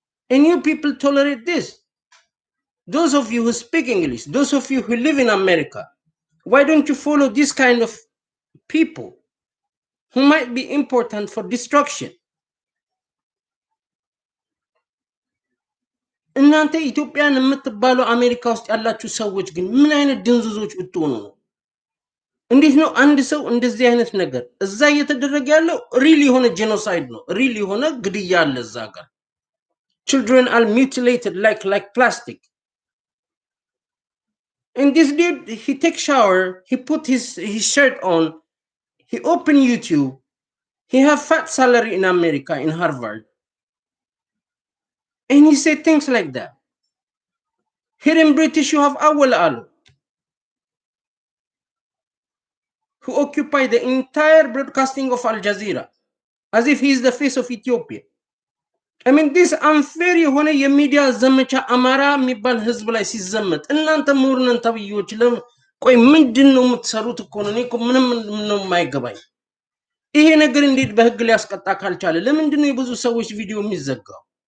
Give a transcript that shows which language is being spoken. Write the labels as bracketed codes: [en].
[en] And you people tolerate this. Those of you who speak English, those of you who live in America, why don't you follow this kind of people who might be important for destruction? [am] እናንተ ኢትዮጵያን የምትባሉ አሜሪካ ውስጥ ያላችሁ ሰዎች ግን ምን አይነት ድንዝዞች ብትሆኑ ነው? እንዴት ነው አንድ ሰው እንደዚህ አይነት ነገር እዛ እየተደረገ ያለው? ሪል የሆነ ጄኖሳይድ ነው። ሪል የሆነ ግድያ አለ እዛ ጋር። [en] children are mutilated like plastic. And this dude, he take shower, he put his shirt on, he open YouTube, he have fat salary in America, in Harvard, and he say things like that. Here in British, you have Awal Al, who occupy the entire broadcasting of Al Jazeera, as if he is the face of Ethiopia. I mean, this unfair [am] የሆነ የሚዲያ ዘመቻ አማራ የሚባል ህዝብ ላይ ሲዘመት እናንተ ምሁርነን ተብዮች ቆይ ምንድን ነው የምትሰሩት? እኮ ነው እኔ እኮ ምንም ነው የማይገባኝ። ይሄ ነገር እንዴት በህግ ሊያስቀጣ ካልቻለ ለምንድን ነው የብዙ ሰዎች ቪዲዮ የሚዘጋው?